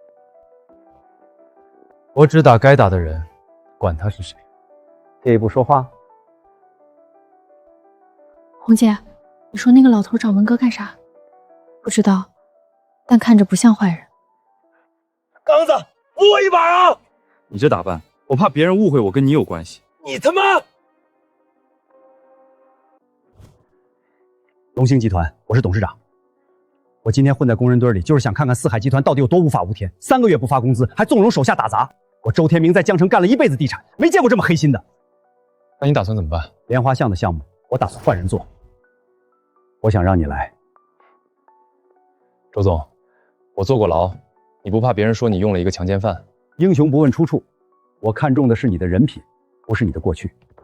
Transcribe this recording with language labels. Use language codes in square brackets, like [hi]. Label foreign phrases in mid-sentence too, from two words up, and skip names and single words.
[zh] 我只打該打的人，管他是誰。借一步說話。紅姐，你說那個老頭找文哥幹啥？不知道，但看着不像壞人。剛子，扶我一把啊！你這打扮，我怕別人誤會我跟你有關係。你他媽！龍興集團，我是董事長。我今天混在工人堆裡，就是想看看四海集團到底有多無法無天，3個月不發工資，還縱容手下打砸。我周天明在江城幹了一輩子地產，沒見過這麼黑心的。那你打算怎麼辦？蓮花巷的項目，我打算換人做。我想让你来。周总，我坐过牢，你不怕别人说你用了一个强奸犯？英雄不问出处，我看重的是你的人品，不是你的过去。